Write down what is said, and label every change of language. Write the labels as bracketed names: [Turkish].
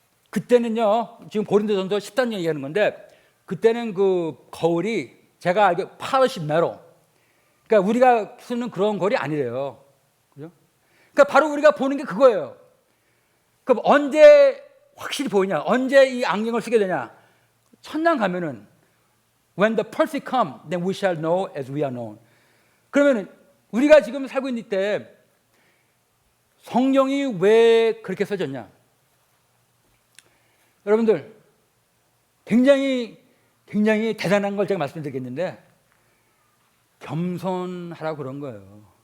[Korean] 그때는요, 지금 고린도전서 10단 얘기하는 건데, 그때는 그 거울이 제가 알기로 [English] polished metal. [Korean] 그러니까 우리가 쓰는 그런 거울이 아니래요. 그죠? 그러니까 바로 우리가 보는 게 그거예요. 그럼 언제 확실히 보이냐? 언제 이 안경을 쓰게 되냐? 천당 가면은 [English] when the perfect come, then we shall know as we are known. [Korean] 그러면은 우리가 지금 살고 있는 때 성경이 왜 그렇게 써졌냐? 여러분들 굉장히 대단한 걸 제가 말씀드리겠는데 겸손하라고 그런 거예요.